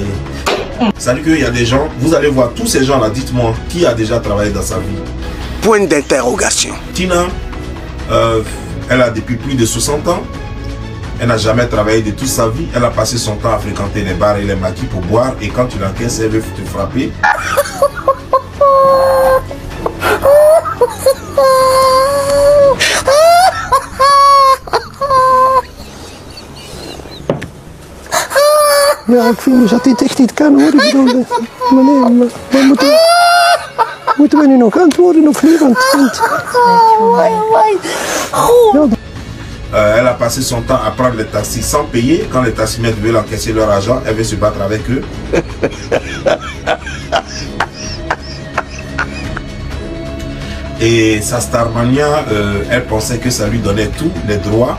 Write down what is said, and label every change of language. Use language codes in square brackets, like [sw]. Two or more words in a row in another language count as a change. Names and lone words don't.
[fr] C'est-à-dire qu'il y a des gens, vous allez voir tous ces gens-là, dites-moi, qui a déjà travaillé dans sa vie? Point d'interrogation. Tina, elle a depuis plus de 60 ans. Elle n'a jamais travaillé de toute sa vie. Elle a passé son temps à fréquenter les bars et les maquis pour boire. Et quand tu l'encaisses, elle veut te frapper. [nl] Ja, ik vind dat dit echt niet kan hoor. Ik bedoel, meneer, moeten we nu nog antwoorden of niet? [fr] Elle a passé son temps à prendre les taxis sans payer. Quand les taximètres veulent encaisser leur argent, elle veut se battre avec eux. Et sa Starmania, elle pensait que ça lui donnait tous les droits.